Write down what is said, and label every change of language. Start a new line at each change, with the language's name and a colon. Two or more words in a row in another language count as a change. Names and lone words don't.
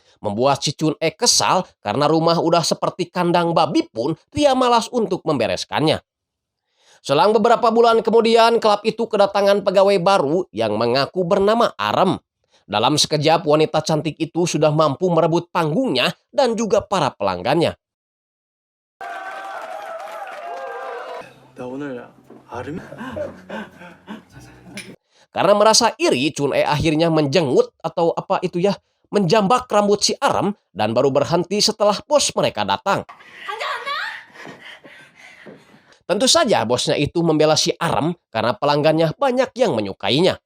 Indonesian: Membuat si Chun-e kesal karena rumah udah seperti kandang babi pun dia malas untuk membereskannya. Selang beberapa bulan kemudian, klub itu kedatangan pegawai baru yang mengaku bernama Arem. Dalam sekejap, wanita cantik itu sudah mampu merebut panggungnya dan juga para pelanggannya.
Korean: 나 오늘 아름
Indonesian: Karena merasa iri, Chun-e akhirnya menjenggut atau apa itu ya, menjambak rambut si Arem dan baru berhenti setelah bos mereka datang. Tentu saja bosnya itu membela si Arem karena pelanggannya banyak yang menyukainya.